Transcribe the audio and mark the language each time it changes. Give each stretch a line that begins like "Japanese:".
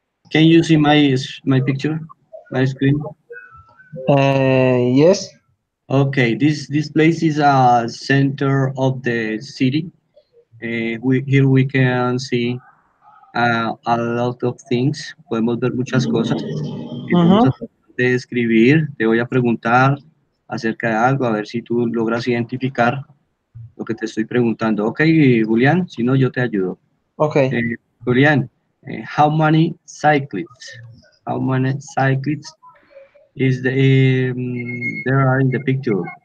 English: Can you see my picture, my screen? Yes. Okay, this place is a center of the city. Here we can see a lot of things.
Spanish: Podemos ver muchas cosas. Vamos a Mm-hmm. tratar de describir. Te voy a preguntar acerca de algo, a ver si tú logras identificar lo que te estoy preguntando. Ok, Julián, si no, yo te ayudo.
English: Okay. Julián, how many cyclists? How many cyclists there are in the picture?